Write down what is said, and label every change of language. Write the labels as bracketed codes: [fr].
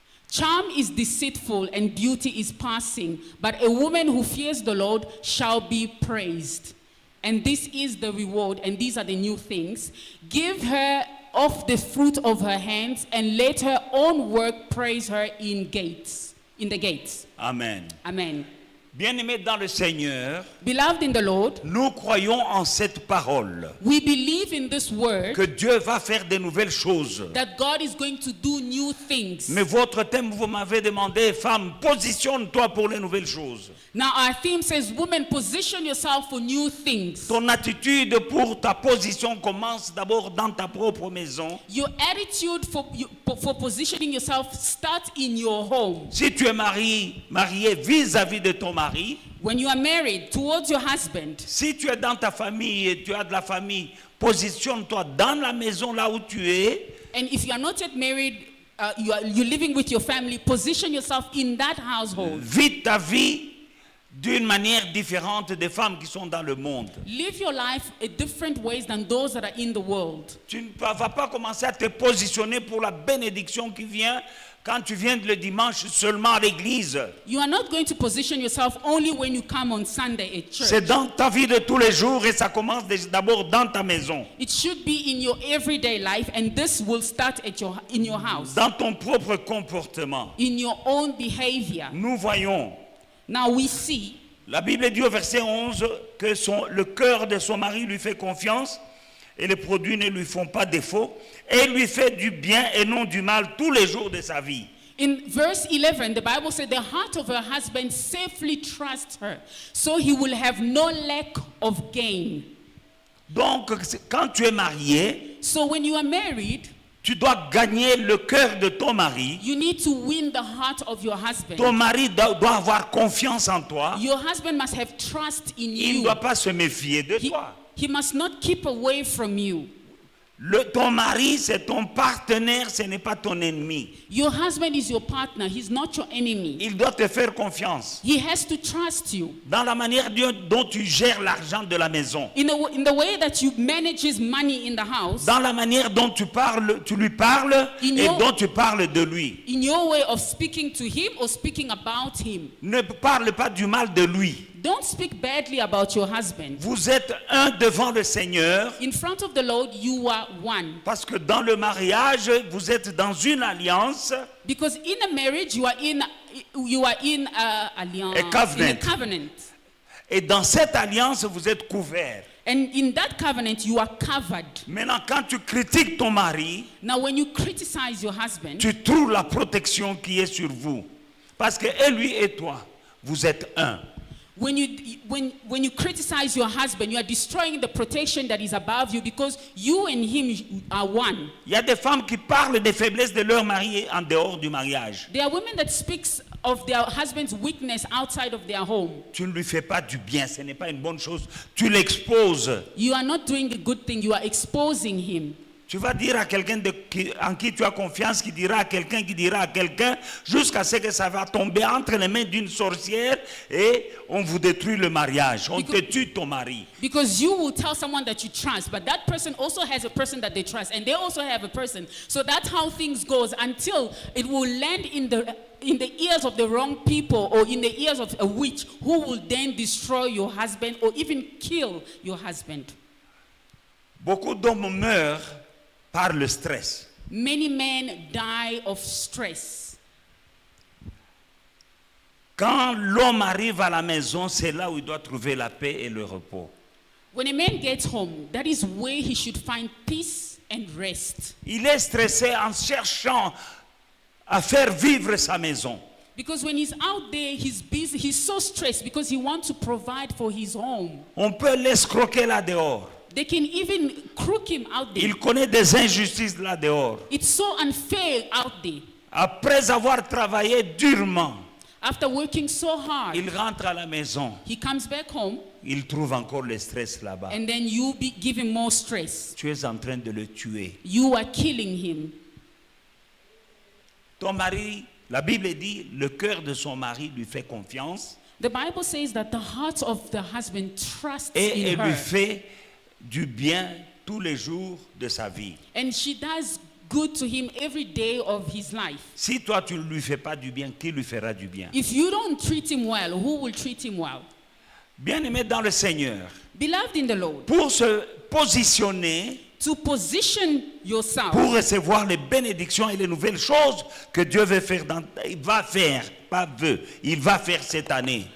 [en] Charm is deceitful and beauty is passing, but a woman who fears the Lord shall be praised. And this is the reward, and these are the new things. Give her of the fruit of her hands, and let her own work praise her in the gates. Amen. Amen. [fr] Bien-aimés dans le Seigneur, [en] Beloved in the Lord, [fr] nous croyons en cette parole, [en] we believe in this word [fr] que Dieu va faire de nouvelles choses. [en] that God is going to do new things. [fr] Mais votre thème, vous m'avez demandé, femme, positionne-toi pour les nouvelles choses. [en] Now our theme says, women, position yourself for new things. [fr] Ton attitude pour ta position commence d'abord dans ta propre maison. [en] Your attitude for positioning yourself starts in your home. [fr] Si tu es marié vis-à-vis de ton mari, [en] When you are married, towards your husband. [fr] si tu es dans ta famille et tu as de la famille, positionne-toi dans la maison là où tu es. [en] And if you are not yet married, you're living with your family, position yourself in that household. [fr] Vis ta vie d'une manière différente des femmes qui sont dans le monde. [en] Live your life in different ways than those that are in the world. [fr] Tu ne vas pas commencer à te positionner pour la bénédiction qui vient quand tu viens le dimanche seulement à l'église. [en] You are not going to position yourself only when you come on Sunday at church. [fr] C'est dans ta vie de tous les jours et ça commence d'abord dans ta maison. [en] It should be in your everyday life, and this will start in your house. [fr] Dans ton propre comportement. [en] In your own behavior. [fr] Nous voyons, [en] Now we see, [fr] la Bible dit au verset 11 que le cœur de son mari lui fait confiance et les produits ne lui font pas défaut et il lui fait du bien et non du mal tous les jours de sa vie. [en] in verse 11, the Bible said, the heart of her husband safely trusts her, so he will have no lack of gain. [fr] Donc, quand tu es marié, [en] So when you are married, [fr] tu dois gagner le cœur de ton mari. [en] you need to win the heart of your husband. [fr] Ton mari doit avoir confiance en toi. [en] Your husband must have trust in [fr] Il ne [en] you. [fr] doit pas se méfier de toi. [en] He must not keep away from you. [fr] Ton mari, c'est ton partenaire, ce n'est pas ton ennemi. [en] Your husband is your partner. He's not your enemy. [fr] Il doit te faire confiance [en] He has to trust you. [fr] dans la manière dont tu gères l'argent de la maison, [en] In the way that you manage his money in the house, [fr] dans la manière dont tu lui parles [en] In [fr] et [en] your- [fr] dont tu parles de lui. [en] in your way of speaking to him or speaking about him. [fr] Ne parle pas du mal de lui. [en] Don't speak badly about your husband. [fr] Vous êtes un devant le Seigneur [en] In front of the Lord, you are one. [fr] parce que dans le mariage, vous êtes dans une alliance. [en] Because in a marriage, you are in A covenant. in a covenant. [fr] Et dans cette alliance, vous êtes couverts. [en] And in that covenant, you are covered. [fr] Maintenant, quand tu critiques ton mari, [en] Now, when you criticize your husband, [fr] tu trouves la protection qui est sur vous. Parce que lui et toi, vous êtes un. [en] when you criticize your husband, you are destroying the protection that is above you, because you and him are one. [fr] Il y a des femmes qui parlent des faiblesses de leur mari en dehors du mariage. [en] There are women that speaks of their husband's weakness outside of their home. [fr] Tu ne lui fais pas du bien, ce n'est pas une bonne chose. Tu l'exposes. [en] You are not doing a good thing. You are exposing him. [fr] Tu vas dire à quelqu'un en qui tu as confiance, qui dira à quelqu'un, jusqu'à ce que ça va tomber entre les mains d'une sorcière et on vous détruit le mariage. On te tue ton mari. [en] Because you will tell someone that you trust, but that person also has a person that they trust, and they also have a person. So that's how things goes until it will land in the ears of the wrong people, or in the ears of a witch, who will then destroy your husband or even kill your husband. [fr] Beaucoup d'hommes meurent par le stress. [en] Many men die of stress. [fr] Quand l'homme arrive à la maison, c'est là où il doit trouver la paix et le repos. [en] When a man gets home, that is where he should find peace and rest. [fr] Il est stressé en cherchant à faire vivre sa maison. [en] Because when he's out there, he's busy, he's so stressed because he wants to provide for his home. [fr] On peut l'escroquer là dehors. [en] They can even crook him out there. [fr] Il connaît des injustices là dehors. [en] It's so unfair out there. [fr] Après avoir travaillé durement, [en] After working so hard, [fr] il rentre à la maison. [en] he comes back home, [fr] Il trouve encore le stress là-bas. [en] and then you give him more stress. [fr] Tu es en train de le tuer. [en] You are killing him. [fr] Ton mari, la Bible dit, le cœur de son mari lui fait confiance [en] The Bible says that the heart of the husband trusts [fr] et [en] in [fr] elle lui [en] her, [fr] fait du bien tous les jours de sa vie. [en] and she does good to him every day of his life. [fr] Si toi tu ne lui fais pas du bien, qui lui fera du bien? [en] If you don't treat him well, who will treat him well? [fr] Bien-aimé dans le Seigneur, [en] Beloved in the Lord, [fr] pour se positionner, [en] to position yourself [fr] pour recevoir les bénédictions et les nouvelles choses que Dieu veut faire. Il va faire, pas veut, il va faire cette année.